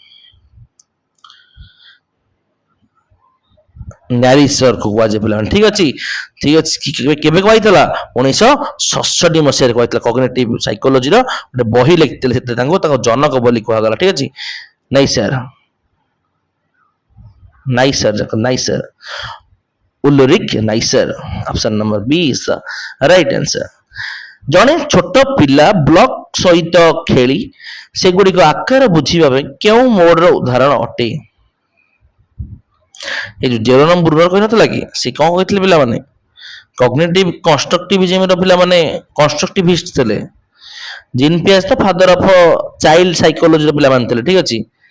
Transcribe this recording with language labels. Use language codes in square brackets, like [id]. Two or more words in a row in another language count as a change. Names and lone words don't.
[or] ନ୍ୟାରିସର କୁ କୁହାଯାଏ ପିଲାମାନେ ଠିକ ଅଛି କେବେ କହିଥିଲା 1967 ମସିହାରେ କହିଥିଲା [en] cognitive psychology [or] ଗୋଟେ ବହି ଲେଖିଥିଲେ ସେଥିରେ ତାଙ୍କ ଜନକ ବୋଲି କୁହାଗଲା ଠିକ ଅଛି ନାଇସର ଉଲରିକ ନାଇସର [en] option number B is the right answer [or] ଜଣେ ଛୋଟ ପିଲା ବ୍ଲକ ସହିତ ଖେଳି ସେଗୁଡ଼ିକ ଆକାର ବୁଝିବା ପାଇଁ କେଉଁ ମୋଡର ଉଦାହରଣ ଅଟେ ଏ ଯୋଉ ଜେରୋନମ ବ୍ରୁନର କହିନଥିଲା କି ସେ କଣ କହିଥିଲେ ପିଲାମାନେ [en] cognitive constructivism [or] ପିଲାମାନେ କନଷ୍ଟ୍ରକ୍ଟିଭିଷ୍ଟ ଥିଲେ ଜିନ୍ ପିଆଜ ତ [en] father of child psychology [or] ପିଲାମାନେ ଥିଲେ ଠିକ ଅଛି